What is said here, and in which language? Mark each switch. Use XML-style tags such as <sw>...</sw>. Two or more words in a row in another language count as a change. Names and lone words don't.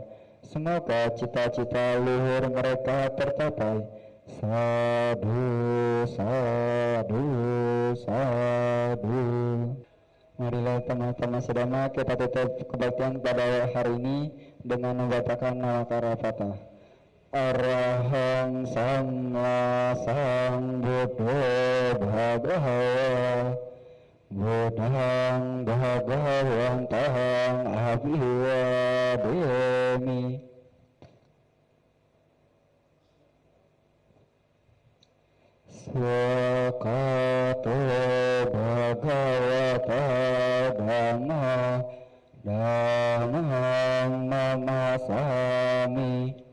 <id>Semoga cita-cita luhur mereka tercapai.</id> <pi>Sadhu, sadhu, sadhu.</pi> <id>Marilah teman-teman sedama kita tutup kebaktian pada hari ini dengan membacakan nawakara patah.</id> <pi>Arahang Samma Sambuddho Bhagawa Buddhang Bhagawantahang Abhiwademi. Swakato Bhagavata Dhamma Dhammang Namasami.</pi>